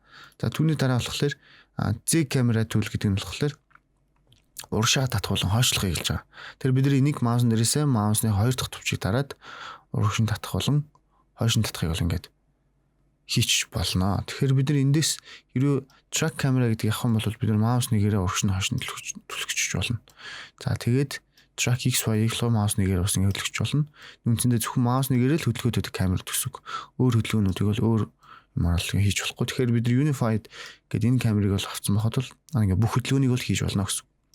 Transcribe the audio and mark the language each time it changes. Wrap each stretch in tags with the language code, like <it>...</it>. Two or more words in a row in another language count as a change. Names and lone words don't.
<mn>За түүний дараа болохоор</mn> <en>Z camera tool</en> <mn>гэдэг нь болохоор уршаа татах болон хойшлохыг хэлж байгаа. Тэр бидний нэг маусн дээрээсээ маусны хоёр дахь төвчийг дараад уршин татах болон хойшин татахыг бол ингээд хийчих болно. Тэгэхээр бид нар эндээс хэрвээ</mn> <en>track camera</en> <mn>гэдэг явах юм бол бид нар маус нэгээрээ уршин хойшин түлхэж болно. За тэгээд track XY-ийг л маус нэгээр бас ингэ хөдөлгөж болно. Үндсэндээ зөвхөн маус нэгээрээ л хөдөлгөөд байдаг камер төсөг. Өөр хөдөлгөөнүүдийг бол өөр юмар л хийж болохгүй. Тэгэхээр бид нар unified гэдэг энэ камерыг бол авсан байхад бол ингэ бүх хөдөлгөөнийг бол хийж болно гэсэн.</mn>